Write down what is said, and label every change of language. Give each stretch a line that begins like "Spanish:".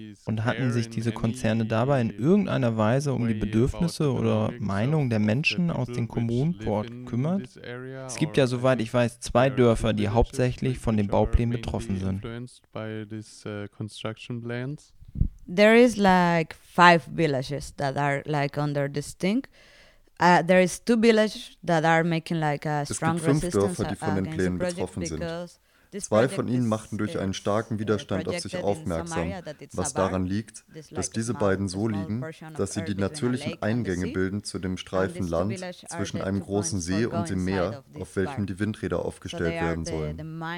German: Und hatten sich diese Konzerne dabei in irgendeiner Weise um die Bedürfnisse oder Meinungen der Menschen aus den Kommunen vor Ort gekümmert? Es gibt ja, soweit ich weiß, zwei Dörfer, die hauptsächlich von den Bauplänen betroffen sind.
English: There is like five villages that are like under this thing. There is two villages that are making like a strong resistance against the project.
German: Es gibt fünf Dörfer, die von den Plänen betroffen sind. Zwei von ihnen machten durch einen starken Widerstand auf sich aufmerksam, was daran liegt, dass diese beiden so liegen, dass sie die natürlichen Eingänge bilden zu dem Streifen Land zwischen einem großen See und dem Meer, auf welchem die Windräder aufgestellt werden sollen.